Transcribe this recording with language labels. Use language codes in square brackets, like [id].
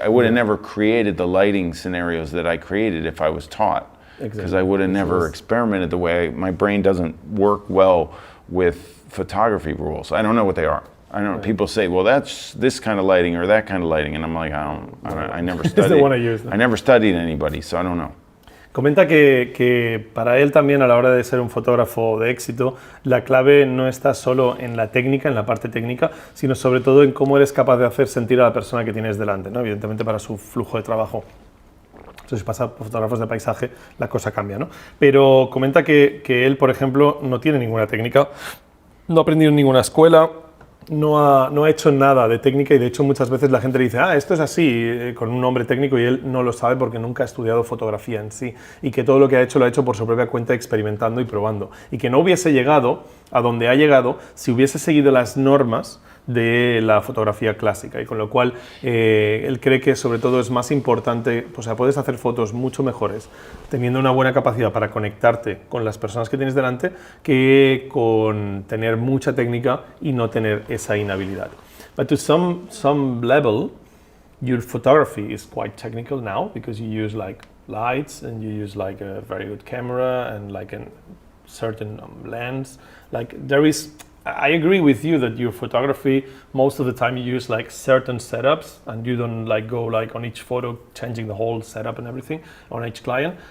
[en] I would have never created the lighting scenarios that I created if I was taught. Because I would have never experimented the way, my brain doesn't work well with photography rules. I don't know what they are. I don't know. People say, well, that's this kind of lighting or that kind of lighting, and I'm like, I never It's the studied. one I use, no? I never studied anybody, so I don't know. [es] Comenta que para él también a la hora de ser un fotógrafo de éxito, la clave no está solo en la técnica, en la parte técnica, sino sobre todo en cómo eres capaz de hacer sentir a la persona que tienes delante, ¿no? Evidentemente para su flujo de trabajo. Entonces, si pasa por fotógrafos de paisaje, la cosa cambia, ¿no? Pero comenta que él, por ejemplo, no tiene ninguna técnica, no ha aprendido en ninguna escuela, no ha hecho nada de técnica y de hecho muchas veces la gente le dice, esto es así, con un nombre técnico y él no lo sabe porque nunca ha estudiado fotografía en sí y que todo lo que ha hecho lo ha hecho por su propia cuenta experimentando y probando y que no hubiese llegado a donde ha llegado si hubiese seguido las normas de la fotografía clásica y con lo cual él cree que sobre todo es más importante, o sea, puedes hacer fotos mucho mejores teniendo una buena capacidad para conectarte con las personas que tienes delante que con tener mucha técnica y no tener esa inhabilidad. [en] But to some level, your photography is quite technical now because you use like lights and you use like a very good camera and like a certain lens. Like there is, I agree with you that your photography, most of the time you use like certain setups and you don't like go like on each photo changing the whole setup and everything on each client.